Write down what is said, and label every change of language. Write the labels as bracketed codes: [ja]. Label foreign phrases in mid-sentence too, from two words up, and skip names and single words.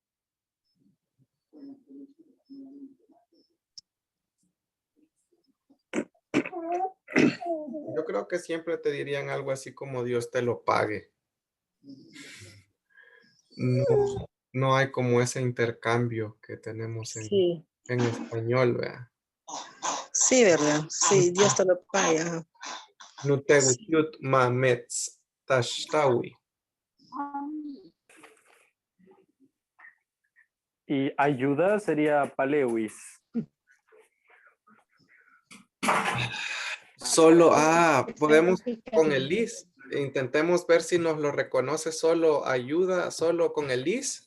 [es] Yo creo que siempre te dirían algo así como Dios te lo pague. No, no hay como ese intercambio que tenemos Sí, en español, ¿verdad? sí, ¿verdad? Sí, Dios te lo paga. [ppl] Nutegutiut mamets tashtawi. [es] Y ayuda sería palewis. Solo, podemos con el is. Intentemos ver si nos lo reconoce solo ayuda, solo con el is.